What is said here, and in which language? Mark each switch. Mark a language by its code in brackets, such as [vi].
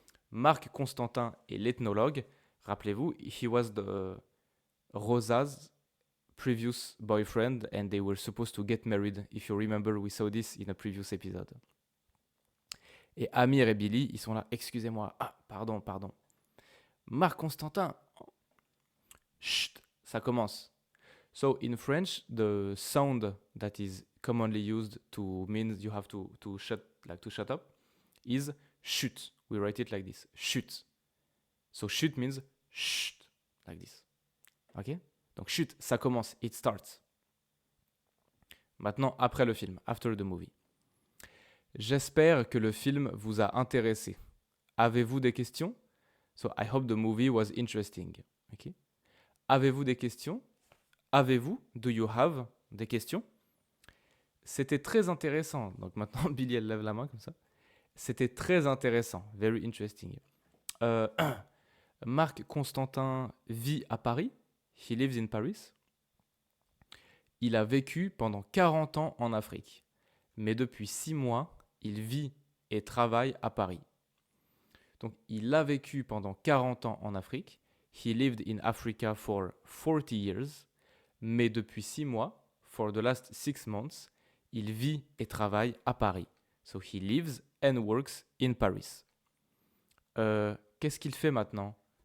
[fr] Marc Constantin est l'ethnologue, rappelez-vous, [en] he was the Rosa's previous boyfriend and they were supposed to get married. If you remember, we saw this in a previous episode. [fr] Et Amir et Billy, ils sont là. Excusez-moi. Ah, pardon. Marc Constantin. Chut, ça commence. [en] So in French, the sound that is commonly used to mean you have to shut up is chut. We write it like this. Chut. So chut means chut, like this. [fr] Okay? Donc chut, ça commence, [en] it starts. [fr] Maintenant, après le film, [en] after the movie. [fr] J'espère que le film vous a intéressé. Avez-vous des questions? [en] So I hope the movie was interesting. Okay. [fr] Avez-vous des questions? Avez-vous? [en] Do you have [fr] des questions? C'était très intéressant. Donc maintenant, Billy, elle lève la main comme ça. C'était très intéressant. [en] Very interesting. [fr] Marc Constantin vit à Paris. [en] He lives in Paris. [fr] Il a vécu pendant 40 ans en Afrique. Mais depuis 6 mois, il vit et travaille à Paris. Donc, il a vécu pendant 40 ans en Afrique. [en] He lived in Africa for 40 years. [fr] Mais depuis 6 mois, [en] for the last 6 months, [fr] il vit et travaille à Paris. [en] So, he lives and works in Paris. [fr] Qu'est-ce qu'il fait maintenant?